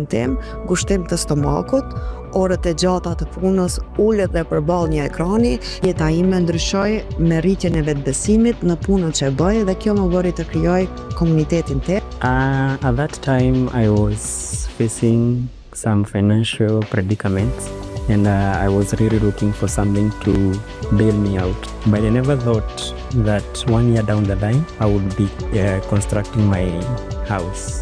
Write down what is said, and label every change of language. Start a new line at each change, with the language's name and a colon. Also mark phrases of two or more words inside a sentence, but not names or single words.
Albanian: tim, ngushtim të stomakut, orët e gjata të punës, ullet dhe përballë një ekrani, jeta ime ndryshoi me rritjen e vetbesimit në punën që bëj dhe kjo më bëri të krijoj komunitetin tim.
English: At that time, I was facing some financial predicaments, and I was really looking for something to bail me out. But I never thought that 1 year down the line, I would be constructing my house.